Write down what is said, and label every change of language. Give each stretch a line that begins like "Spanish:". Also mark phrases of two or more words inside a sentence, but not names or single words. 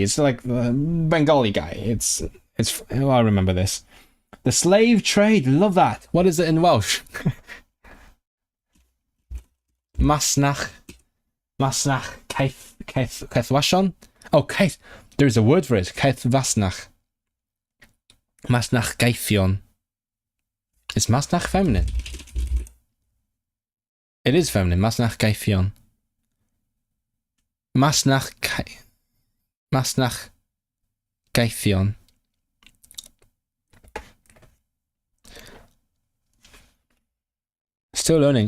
English: It's like the Bengali guy. It's. Oh, I remember this. The slave trade. Love that. What is it in Welsh?
Welsh: Masnach Caethwashon. Oh, Caeth.
English: There is a word for it.
Welsh: Caethwasnach. Masnach Gaethion.
English: Is Masnach feminine? It is feminine.
Welsh: Masnach Gaethion. Masnach Gaethion.
English: Still learning.